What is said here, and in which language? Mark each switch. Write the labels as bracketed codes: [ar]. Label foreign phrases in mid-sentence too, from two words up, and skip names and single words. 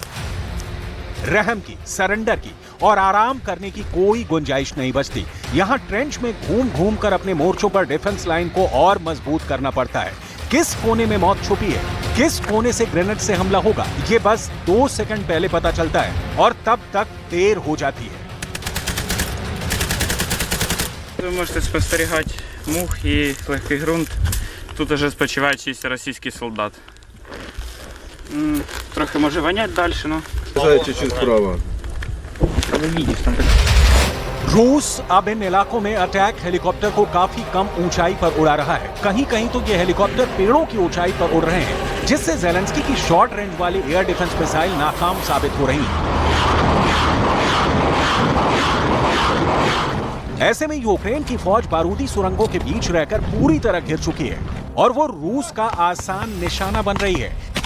[hi] रहम की, सरेंडर की और आराम करने की कोई गुंजाइश नहीं बचती। यहां ट्रेंच में घूम घूम कर अपने मोर्चों पर [en] defense line [hi] को और मजबूत करना पड़ता है। किस कोने में मौत छुपी है, किस कोने से ग्रेनेड से हमला होगा, ये बस 2 सेकंड पहले पता चलता है और तब तक देर हो जाती है। [uk] Ви можете спостерігати мух і легкий ґрунт. Тут уже спочиває чисто російський солдат. Трохи може вонять далі, но... [ru] Чуть-чуть справа. Ви видите, там так... [hi] रूस अब इन इलाकों में [en] attack helicopter [hi] को काफी कम ऊंचाई पर उड़ा रहा है। कहीं कहीं तो ये हेलीकॉप्टर पेड़ों की ऊंचाई पर उड़ रहे हैं, जिससे ज़ेलेंस्की की [en] short range [hi] वाली [en] air defense missile [hi] नाकाम साबित हो रही हैं। ऐसे में यूक्रेन की फौज बारूदी सुरंगों के बीच रहकर पूरी तरह घिर चुकी है और वो रूस का आसान निशाना बन रही है।